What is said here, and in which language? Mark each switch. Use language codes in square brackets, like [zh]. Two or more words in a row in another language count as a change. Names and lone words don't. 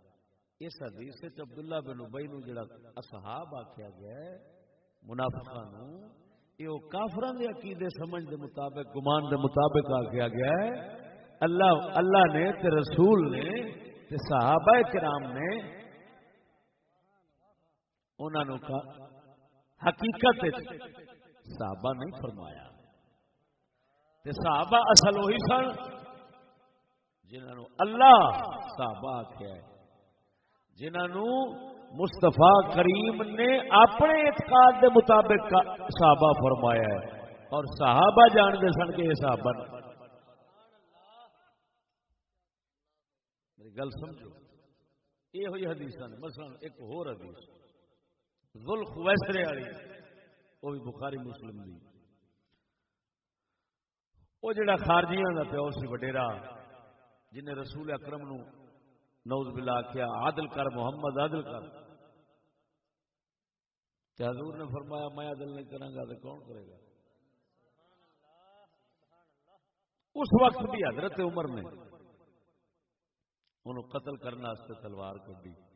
[pa] اس حدیث سے عبداللہ بن ابی نو جڑا اصحاب آخیا گیا ہے منافقاں نو، یہ کافراں دے عقیدے سمجھ دے مطابق گمان دے مطابق آخیا گیا ہے. اللہ نے تے رسول نے تے صحابہ کرام نے انہاں نو حقیقت صحابہ نہیں فرمایا. تے صحابہ اصل وہی سن جنہاں نو اللہ صحابہ آخیا ہے، جنہاں نو مصطفیٰ کریم نے اپنے اعتقاد دے مطابق صحابہ فرمایا ہے، اور صحابہ جانتے سن کہ یہ صحابہ نے. میری گل سمجھو، یہ ہوئی حدیث نے. مثلا ایک اور حدیث ذل خویسرے والی، وہ بھی بخاری مسلم دی. وہ جڑا خارجیاں دا پیو سی وڈیرا، جنہیں رسول اکرم نو [ar] نعوذ باللہ [pa] کیا عادل کر محمد عادل کر، کہ حضور نے فرمایا میں عادل نہیں کروں گا تو کون کرے گا. اس وقت بھی حضرت عمر نے انہوں قتل کرنے واسطے تلوار کڈی.